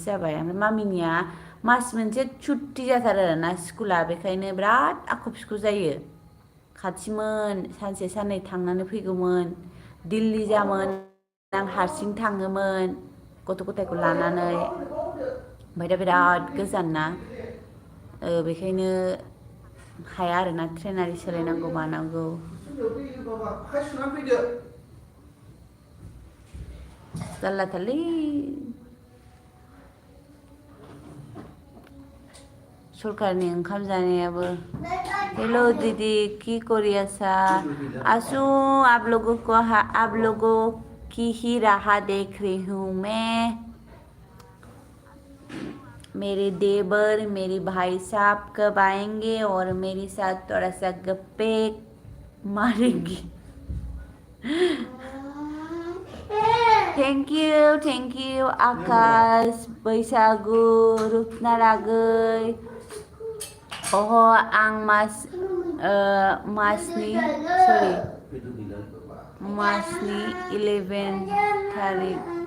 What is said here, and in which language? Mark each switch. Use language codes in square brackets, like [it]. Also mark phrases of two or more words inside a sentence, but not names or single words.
[brx] जाबाय ओमफ्राय मामिनिया मास मोनसे छुट्टि जाथारो आरोना स्कुला बेखायनो बिराद आख' फिख' जायो खाथिमोन सानसे साननै थांनानै फैगौमोन दिल्ली जामोन आं हारसिं थाङोमोन गथ' गथायखौ लानानै ओमफ्राय दा बिराद गोजान ना बेखायनो हाया आरोना ट्रेन आरि सोलायनांगौ मानांगौ जारलाथारलै सरकारनि ओंखाम जानायाबो [as] হেল' দিদী কি কৰি আছা আছু [hi] आप लोगों की ही राह देख रही हूँ मैं मेरे देवर मेरे भाई साहब कब आएंगे और मेरे साथ थोड़ा सा गप्पे मारेंगे [en] Thank you [brx] आकाश बैसागु रुपना रागै आं मासनि 11 थारिख